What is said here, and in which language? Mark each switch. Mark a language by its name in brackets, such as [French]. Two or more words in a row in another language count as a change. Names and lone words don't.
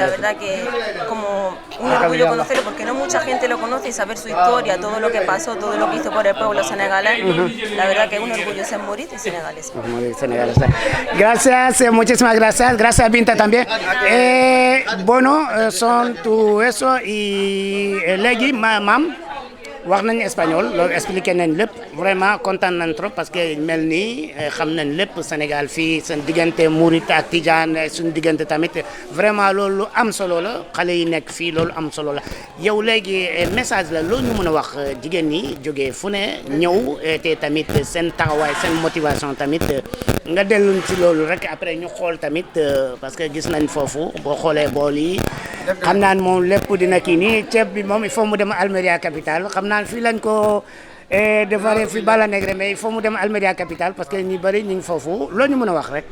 [Spanish] la verdad que como un orgullo conocerlo porque no mucha gente lo conoce y saber su historia, todo lo que pasó, todo lo que hizo por el pueblo senegalés, la verdad que es un orgullo ser murit y senegalés. Gracias, muchísimas gracias. Gracias, Binta, también. Bueno, son tu eso y Legui, mam. [Wolof] wax nañ espagnol loolu expliqué nañ lépp vraiment kontaan nañ trop [French] parce que [Wolof] mel nii xam nañ lépp Sénégal fii seen diggante Mouride ak Tidiane suñu diggante tamit vraiment loolu am solo la xale yi nekk fii loolu am solo la yow léegi message la loolu ñu mën a wax jigéen ñi jógee fu ne ñëw te tamit seen taxawaay seen motivation tamit nga delluñ ci loolu rek après ñu xool tamit parce que gis nañ foofu boo xoolee bool yi xam naa ne moom lépp dina kii nii ceeb bi moom [French] il faut [Wolof] mu dem Almeria capitale xam naa fii lañ ko defaree fi Bala Negre [French] mais il faut [Wolof] mu dem Almeria capitale [French] parce que [Wolof] ñu bëri ñu ngi foofu loo ñu mën a wax rek.